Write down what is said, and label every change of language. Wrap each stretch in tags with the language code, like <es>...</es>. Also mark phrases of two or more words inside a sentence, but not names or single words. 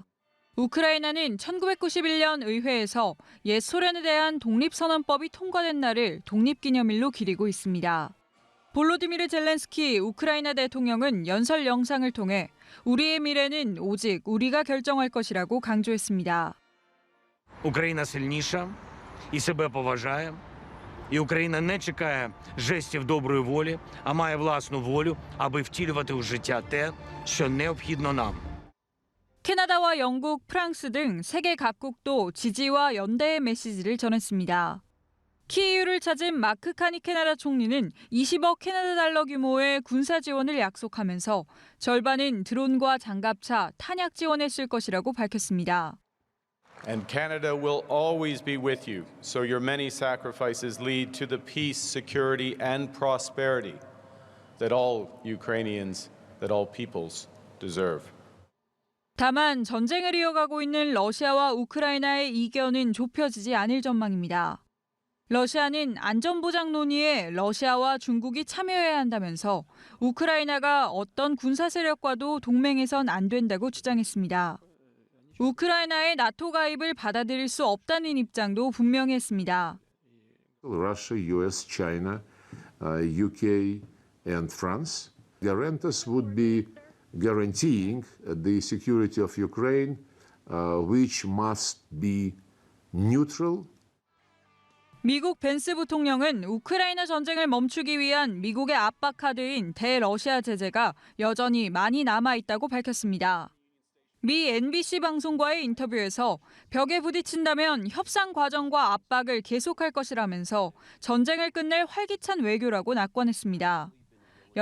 <ko>우크라이나는 1991년 의회에서 옛 소련에 대한 독립선언법이 통과된 날을 독립기념일로 기리고 있습니다. 볼로디미르 젤렌스키 우크라이나 대통령은 연설 영상을 통해 우리의 미래는 오직 우리가 결정할 것이라고 강조했습니다.</ko> <uk>Україна сильніша і себе поважає. І Україна не чекає жестів доброї волі, а має власну волю, аби втілювати у життя те, що необхідно нам.</uk> <ko>캐나다와 영국, 프랑스 등 세계 각국도 지지와 연대의 메시지를 전했습니다. 키이우를 찾은 마크 카니 캐나다 총리는 20억 캐나다 달러 규모의 군사 지원을 약속하면서 절반은 드론과 장갑차, 탄약 지원에 쓸 것이라고 밝혔습니다.</ko> <en>And Canada will always be with you, so your many sacrifices lead to the peace, security, and prosperity that all Ukrainians, that all peoples deserve.</en> <ko>다만 전쟁을 이어가고 있는 러시아와 우크라이나의 이견은 좁혀지지 않을 전망입니다. 러시아는 안전보장 논의에 러시아와 중국이 참여해야 한다면서 우크라이나가 어떤 군사 세력과도 동맹해선 안 된다고 주장했습니다. 우크라이나의 나토 가입을 받아들일 수 없다는 입장도 분명히 했습니다.</ko> <en>Russia, US, China, UK, and France. Guarantors would be guaranteeing the security of Ukraine, which must be neutral.</en> <ko>미국 벤스 부통령은 우크라이나 전쟁을 멈추기 위한 미국의 압박 카드인 대러시아 제재가 여전히 많이 남아 있다고 밝혔습니다. 미 NBC 방송과의 인터뷰에서 벽에 부딪힌다면 협상 과정과 압박을 계속할 것이라면서 전쟁을 끝낼 활기찬 외교라고 낙관했습니다.</ko>